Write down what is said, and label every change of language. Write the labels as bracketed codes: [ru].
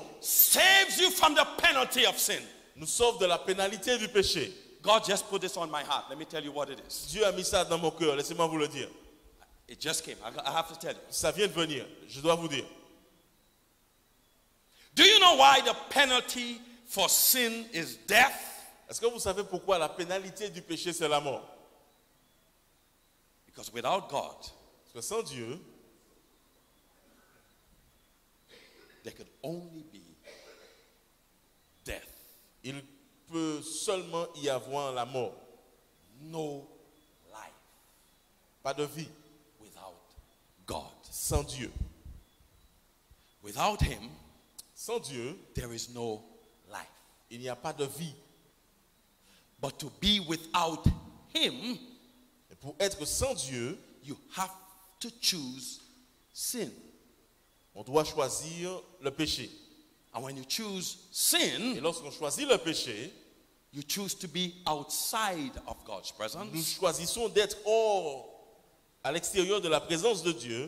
[en] saves you from the penalty of sin. [fr] nous sauve de la pénalité du péché. [en] God just put this on my heart. Let me tell you what it is. [fr] Dieu a mis ça dans mon cœur. Laissez-moi vous le dire. [en] It just came. I have to tell you. [fr] Ça vient de venir. Je dois vous dire. [en] Do you know why the penalty for sin is death? [fr] Est-ce que vous savez pourquoi la pénalité du péché, c'est la mort? [en] Because without God, [fr] Parce que sans Dieu, [en] there could only be death. [fr] il peut seulement y avoir la mort. [en] No life [fr] Pas de vie [en] without God. [fr] sans Dieu. [en] Without Him, [fr] Sans Dieu, [en] there is no life. [fr] il n'y a pas de vie. [en] But to be without Him, [fr] Et pour être sans Dieu, [en] you have to choose sin. [fr] on doit choisir le péché. [en] And when you choose [fr] Et [en] sin, [fr] lorsqu'on choisit le péché, [en] you choose to be outside of God's [fr] nous [en] presence. [fr] choisissons d'être hors, à l'extérieur de la présence de Dieu.